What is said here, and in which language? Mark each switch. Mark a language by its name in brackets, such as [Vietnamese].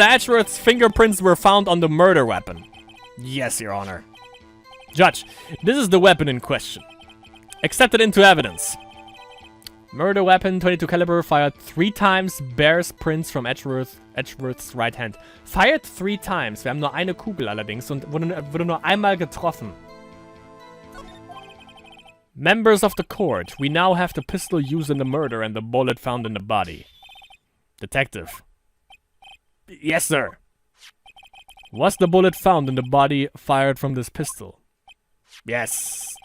[English] Edgeworth's fingerprints were found on the murder weapon. Yes, Your Honor. Judge, this is the weapon in question. Accept it into evidence. Murder weapon, .22 caliber, fired 3 times, bears prints from Edgeworth's right hand. Fired 3 times. [German] Wir haben nur eine Kugel allerdings und wurde nur einmal getroffen. [English] Members of the court, we now have the pistol used in the murder and the bullet found in the body. Detective. Yes, sir. Was the bullet found in the body fired from this pistol? Yes.